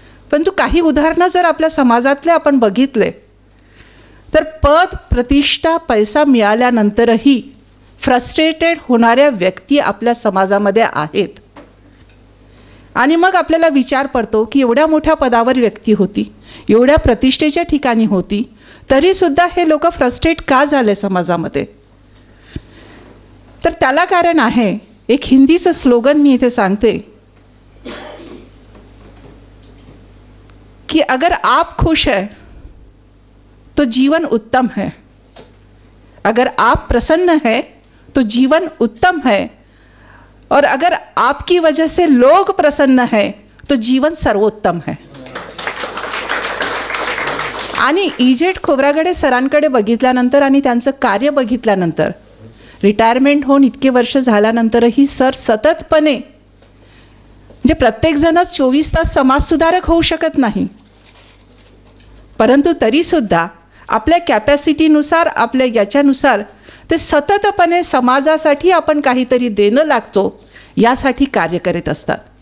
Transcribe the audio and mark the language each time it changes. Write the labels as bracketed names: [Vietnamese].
[Marathi] परंतु काही उदाहरणं जर आपल्या समाजातले आपण बघितले तर पद, प्रतिष्ठा, पैसा मिळाल्यानंतरही फ्रस्ट्रेटेड होणाऱ्या व्यक्ती आपल्या समाजामध्ये आहेत. आणि मग आपल्याला विचार पडतो की एवढ्या मोठ्या पदावर व्यक्ती होती, एवढ्या प्रतिष्ठेच्या ठिकाणी होती, तरीसुद्धा हे लोक फ्रस्ट्रेट का झाले समाजामध्ये. तर त्याला कारण आहे, एक हिंदीचं स्लोगन मी इथे सांगते कि [Hindi] अगर आप खुश है तो जीवन उत्तम है, अगर आप प्रसन्न है तो जीवन उत्तम है, और अगर आपकी वजह से लोग प्रसन्न है तो जीवन सर्वोत्तम है. [Marathi] आणि इजेट खोब्रागडे सरांकडे बघितल्यानंतर आणि त्यांचं कार्य बघितल्यानंतर, रिटायरमेंट होऊन इतके वर्ष झाल्यानंतरही सर सततपणे, म्हणजे प्रत्येकजणच 24 तास समाजसुधारक होऊ शकत नाही, परंतु तरीसुद्धा आपल्या कॅपॅसिटीनुसार, आपल्या याच्यानुसार ते सततपणे समाजासाठी आपण काहीतरी देणं लागतो यासाठी कार्य करीत असतात.